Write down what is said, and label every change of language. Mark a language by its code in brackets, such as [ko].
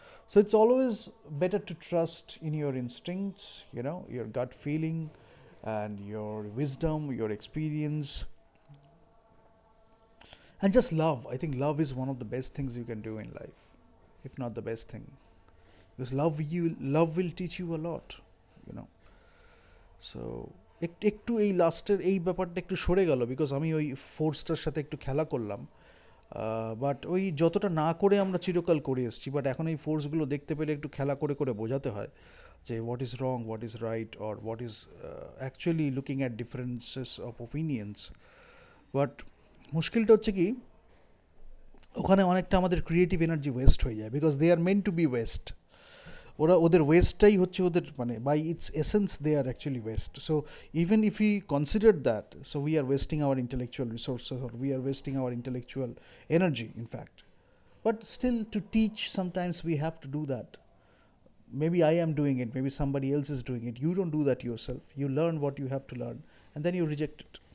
[en] So it's always better to trust in your instincts, you know, your gut feeling and your wisdom, your experience, and just love. I think love is one of the best things you can do in life, if not the best thing, because love will teach you a lot, you know. [bn] So একটু এই লাস্টের এই ব্যাপারটা একটু সরে গেল, because আমি ওই ফোর্সটার সাথে একটু খেলা করলাম, বাট ওই যতটা না করে আমরা চিরকাল করে এসেছি, বাট এখন এই ফোর্সগুলো দেখতে পেলে একটু খেলা করে করে বোঝাতে হয় যে [en] What is wrong, what is right, or what is actually looking at differences of opinions. [bn] But মুশকিলটা হচ্ছে কি, ওখানে অনেকটা আমাদের ক্রিয়েটিভ এনার্জি ওয়েস্ট হয়ে যায়, [en] Because they are meant to be waste. [bn] ওদের ওয়েস্টটাই হচ্ছে ওদের, মানে [en] By its essence they are actually waste. So even if you consider that, so we are wasting our intellectual resources, or we are wasting our intellectual energy, in fact. But still, to teach, sometimes we have to do that. Maybe I am doing it, maybe somebody else is doing it. You don't do that yourself. You learn what you have to learn, and then you reject it.